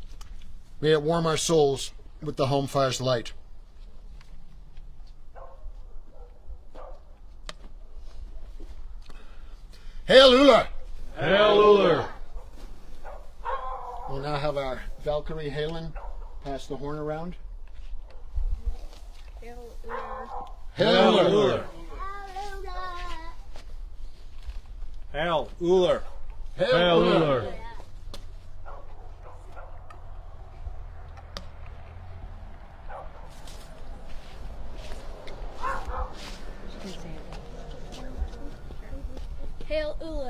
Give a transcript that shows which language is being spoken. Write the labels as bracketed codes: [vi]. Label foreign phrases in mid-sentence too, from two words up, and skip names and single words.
[en] May it warm our souls with the home fire's light. Hail Ullr! Hail Ullr! We'll now have our Valkyrie Halen pass the horn around. Hail Ullr. Hail Ullr! Hail Ullr! Hail Ullr! Hail Ullr.